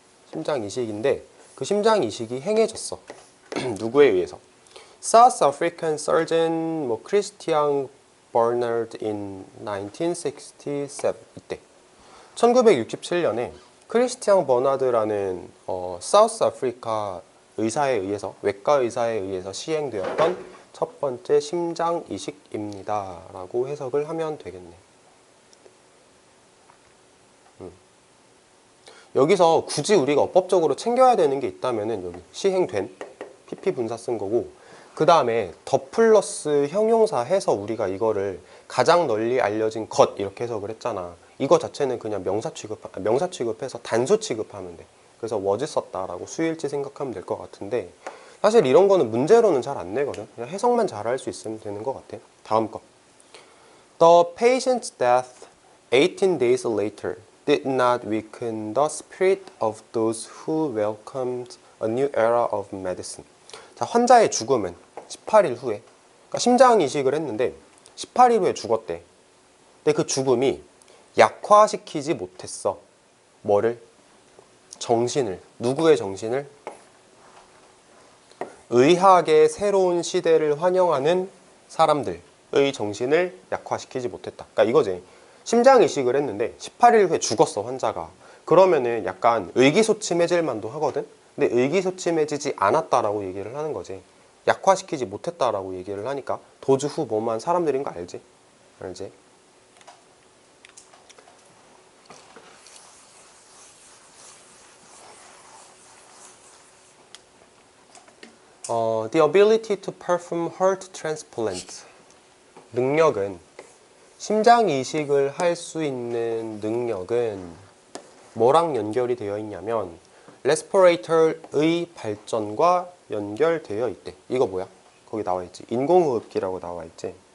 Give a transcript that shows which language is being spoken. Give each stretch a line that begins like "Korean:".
Korean: 심장 이식인데 그 심장 이식이 행해졌어. 누구에 의해서?
English: South African surgeon 크리스티안 버나드 in 1967.
Korean: 이때 1967년에 크리스티안 버나드라는 사우스 아프리카 의사에 의해서, 외과 의사에 의해서 시행되었던 첫 번째 심장 이식입니다 라고 해석을 하면 되겠네. 여기서 굳이 우리가 어법적으로 챙겨야 되는 게 있다면은 여기 시행된 pp 분사 쓴 거고, 그 다음에 더 플러스 형용사 해서 우리가 이거를 가장 널리 알려진 것 이렇게 해석을 했잖아. 이거 자체는 그냥 명사 취급해서 단수 취급하면 돼. 그래서 was 썼다라고 수일치 생각하면 될 것 같은데, 사실 이런 거는 문제로는 잘 안 내거든. 그냥 해석만 잘 할 수 있으면 되는 것 같아. 다음 거.
English: The patient's death 18 days later did not weaken the spirit of those who welcomed a new era of medicine.
Korean: 자, 환자의 죽음은 18일 후에, 그러니까 심장 이식을 했는데 18일 후에 죽었대. 근데 그 죽음이 약화시키지 못했어. 뭐를? 정신을. 누구의 정신을? 의학의 새로운 시대를 환영하는 사람들의 정신을 약화시키지 못했다. 그러니까 이거지. 심장 이식을 했는데 18일 후에 죽었어, 환자가. 그러면은 약간 의기소침해질 만도 하거든. 근데 의기소침해지지 않았다라고 얘기를 하는 거지. 약화시키지 못했다라고 얘기를 하니까 도주 후 뭐만 사람들인 거 알지? 알지?
English: The ability to perform heart transplant.
Korean: 능력은, 심장 이식을 할 수 있는 능력은 뭐랑 연결이 되어 있냐면 레스피레이터의 발전과 연결되어 있대. 이거 뭐야? 거기 나와 있지. 인공호흡기라고 나와 있지.